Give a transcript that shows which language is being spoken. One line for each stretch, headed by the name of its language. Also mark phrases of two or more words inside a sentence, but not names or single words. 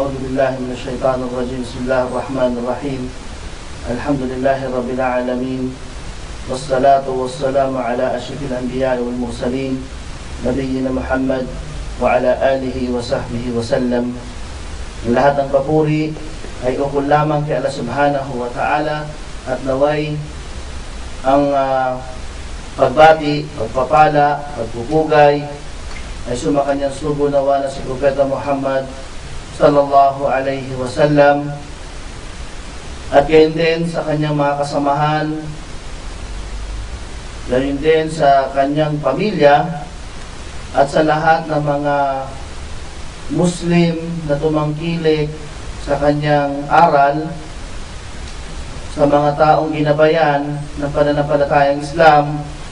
Arabic: بالله من الشيطان الرجيم. بسم الله الرحمن الرحيم. الحمد لله رب العالمين، والصلاة والسلام على أشرف الأنبياء والمرسلين نبينا محمد وعلى آله وصحبه وسلم.
Filipino: Ang lahat ng papuri ay ukol lamang kay Allah
Arabic: سبحانه وتعالى,
Filipino: at naway ang pagbati, pagpapala, pagpupugay ay sumakanyang sugo nawa na si Propeta Muhammad
Arabic: صلى الله عليه وسلم,
Filipino: at gayon din sa kanyang mga kasamahan, gayon din sa kanyang pamilya, at sa lahat ng mga Muslim na tumangkilik sa kanyang aral, sa mga taong ginabayan ng pananampalatayang Islam,